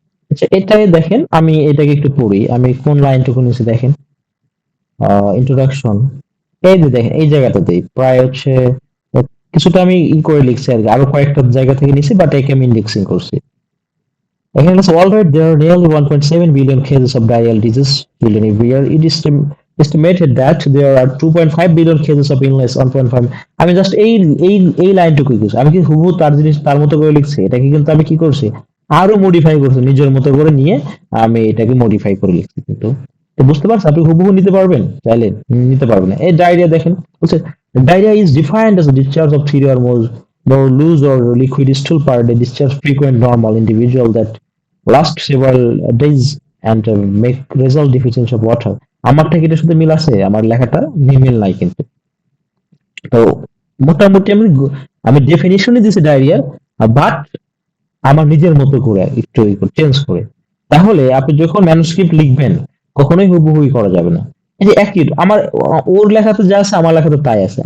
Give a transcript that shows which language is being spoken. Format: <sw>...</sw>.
<bn>আচ্ছা, এটাই দেখেন, আমি এটাকে একটু পড়ি, আমি কোন লাইনটুকু নিচে দেখেন, ইন্ট্রোডাকশন। এই যে দেখেন এই জায়গাটাতেই প্রায় হচ্ছে কিছুটা আমি করে লিখছি আর কি, আরো কয়েকটা জায়গা থেকে নিছি, বাট একে আমি ইন্ডেক্সিং করছি। এখানে আছে,</bn> <en>alright, there are nearly 1.7 billion cases of diarrheal disease children every year. It is estimated that there are 2.5 billion cases of illness, 1.5।</en> <bn>আমি জাস্ট এই এই লাইনটুকু লিখছি, আমি কি হুবহু তার জিনিস তার মতো করে লিখছি? এটাকে কিন্তু আমি কি করছি, আরো মডিফাই করছি, নিজের মতো করে নিয়ে আমি এটাকে মডিফাই করে লিখছি। কিন্তু তো বুঝতে পারছেন, আপনি হুবহু নিতে পারবেন চাইলে, নিতে পারবেন না। এই ডায়রিয়া দেখেন, বলছে</bn> <en>Diarrhoea is defined as a discharge of 3 or more loose or liquid stool per day, discharge frequent normal individual that last several days and make result deficiency of water।</en> <bn>আমার থেকে এটার সাথে মিল আছে? আমার লেখাটা মিল নাই কিন্তু। তো মোটামুটি আমি ডেফিনিশনই দিছি ডায়রিয়ার, বাট আমার নিজের মতো করে একটু চেঞ্জ করে। তাহলে আপনি যখন ম্যানুস্ক্রিপ্ট লিখবেন কখনোই হুবহুই করা যাবে না। এই যে একই আমার, ওর লেখাতে যা আছে আমার লেখাতে তাই আছে।</bn>